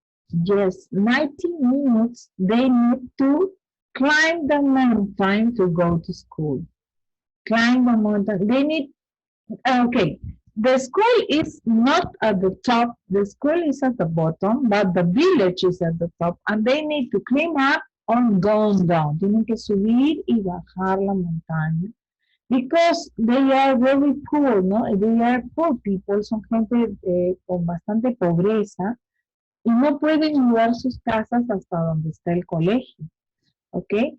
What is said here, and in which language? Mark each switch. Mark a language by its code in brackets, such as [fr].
[en] Yes, 90 minutes they need to climb the mountain to go to school. Climb the mountain. They need, okay, the school is not at the top. The school is at the bottom, but the village is at the top. And they need to climb up or go down. [es] Tienen que subir y bajar la montaña. [en] Because they are very poor, ¿no? They are poor people, [es] son gente con bastante pobreza y no pueden mudar sus casas hasta donde está el colegio, ¿ok?